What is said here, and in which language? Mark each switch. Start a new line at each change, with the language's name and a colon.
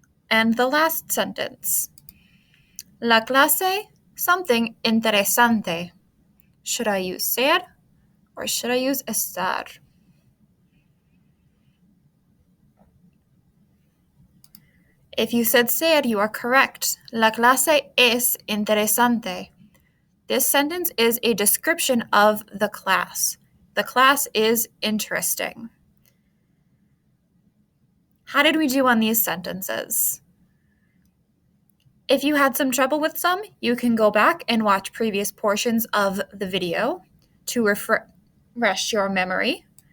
English: And the last sentence.
Spanish: La clase,
English: something
Spanish: interesante.
English: Should I use ser or should I use estar? If you said ser, you are correct.
Spanish: La clase es interesante.
English: This sentence is a description of the class. The class is interesting. How did we do on these sentences? If you had some trouble with some, you can go back and watch previous portions of the video to refresh your memory.